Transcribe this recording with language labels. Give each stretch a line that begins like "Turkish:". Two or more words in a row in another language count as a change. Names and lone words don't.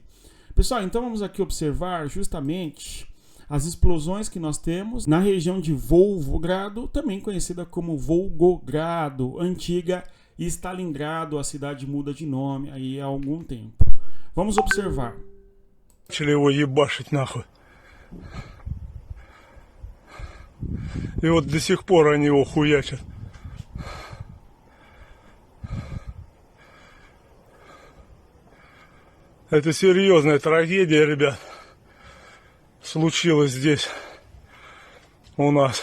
Portuguese: Pessoal, então vamos aqui observar justamente as explosões que nós temos na região de Volgogrado, também conhecida como Volgogrado, antiga Stalingrado, a cidade muda de nome aí há algum tempo. Vamos observar.
Russian: И вот до сих пор они его хуячат. Это серьезная трагедия, ребят, случилась здесь у нас.